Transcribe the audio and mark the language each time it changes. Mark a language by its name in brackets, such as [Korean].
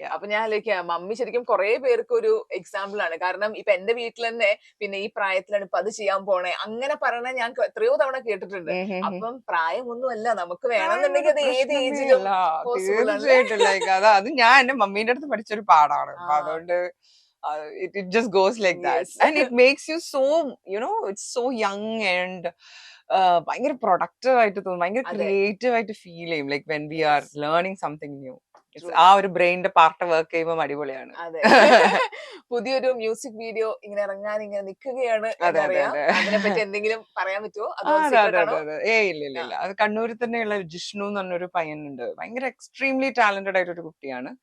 [Malayalam] അപ്പൊ ഞാൻ ആലോചിക്കാം മമ്മി ശരിക്കും കുറെ പേർക്ക് ഒരു എക്സാമ്പിൾ ആണ്. കാരണം ഇപ്പൊ എന്റെ വീട്ടിൽ തന്നെ പിന്നെ ഈ പ്രായത്തിലാണ് ഇപ്പൊ അത് ചെയ്യാൻ പോണേ അങ്ങനെ പറയണ ഞാൻ എത്രയോ തവണ കേട്ടിട്ടുണ്ട്. അപ്പം പ്രായമൊന്നുമല്ല, നമുക്ക് വേണമെന്നുണ്ടെങ്കിൽ അത് ഏത് ഏജിലും പോസിബിൾ ആണ്. തീർച്ചയായിട്ടും ലൈക്ക് അത് ഞാൻ എന്റെ മമ്മീന്റെ അടുത്ത് പഠിച്ചൊരു പാടാണ്. അപ്പൊ അതുകൊണ്ട് [English] it just goes like that. Yes. And it makes you so, it's so young and [Malayalam] ഭയങ്കര പ്രൊഡക്റ്റീവ് ആയിട്ട് തോന്നും, ഭയങ്കര അതെ. ക്രിയേറ്റീവ് ആയിട്ട് ഫീൽ ചെയ്യും. [English] Like when we are Yes. Learning something new, True. [Malayalam] ആ ഒരു ബ്രെയിനിന്റെ പാർട്ട് വർക്ക് ചെയ്യുമ്പോൾ അടിപൊളിയാണ്. അതെ. പുതിയൊരു മ്യൂസിക് വീഡിയോ ഇങ്ങനെ ഇറങ്ങാൻ ഇങ്ങനെ നിൽക്കുകയാണ് അതെ അതെ എന്നറിയാം. അതെ. അതിനെപ്പറ്റി എന്തെങ്കിലും പറയാൻ പറ്റുമോ? അതോ അതെ സീക്രട്ട് അതെ ആണോ? അതെ അതെ. ഇല്ല ഇല്ല ഇല്ല. അത് കണ്ണൂരിൽ തന്നെയുള്ള ജിഷ്ണു എന്ന് പറഞ്ഞൊരു പയ്യനുണ്ട്. ഭയങ്കര എക്സ്ട്രീംലി ടാലന്റഡ് ആയിട്ടൊരു കുട്ടിയാണ്.